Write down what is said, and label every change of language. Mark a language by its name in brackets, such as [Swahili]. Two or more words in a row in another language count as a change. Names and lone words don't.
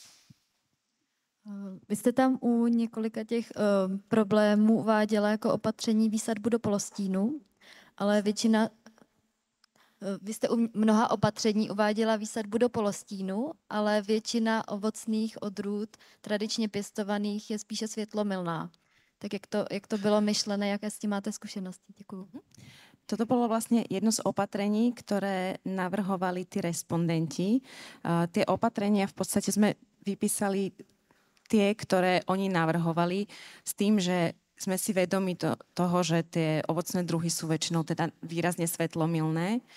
[Czech] Vy jste tam u několika těch problémů uváděla jako opatření výsadbu do polostínu, ale vy jste u mnoha opatření uváděla výsadbu do polostínu, ale většina ovocných odrůd tradičně pěstovaných je spíše světlomilná. Tak jak to bylo myšlené, jaké s tím máte zkušenosti? Děkuju. [Slovak] Toto bolo vlastne jedno z opatrení, ktoré navrhovali tí respondenti. Tie opatrenia v podstate sme vypísali tie, ktoré oni navrhovali, s tým, že sme si vedomi toho, že tie ovocné druhy sú väčšinou teda výrazne svetlomilné,